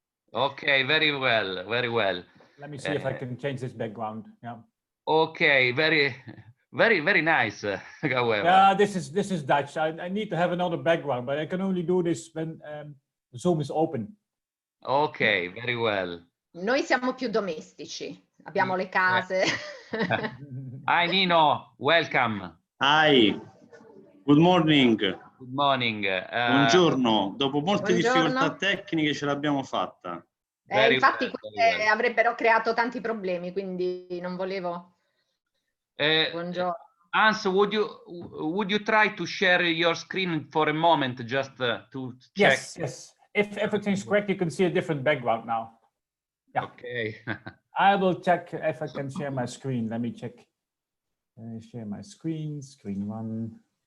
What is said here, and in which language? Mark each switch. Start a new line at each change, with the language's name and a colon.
English: Hello. Okay, very well, very well. Let me see if I can change this background. Yeah. Okay, very nice, however. Yeah, this is Dutch. I need to have another background, but I can only do this when Zoom is open. Okay, very well.
Italian: Noi siamo più domestici, abbiamo le case.
English: Hi Nino, welcome. Hi, good morning. Good morning.
Italian: Buongiorno, dopo molte Buongiorno. difficoltà tecniche ce l'abbiamo fatta. Infatti
English: well,
Italian: queste avrebbero creato tanti problemi, quindi non volevo. Buongiorno.
English: Hans, would you try to share your screen for a moment just to check? Yes. If everything's correct, you can see a different background now. Yeah. Okay. I will check if I can share my screen. Let me check. Share my screen. Screen 1.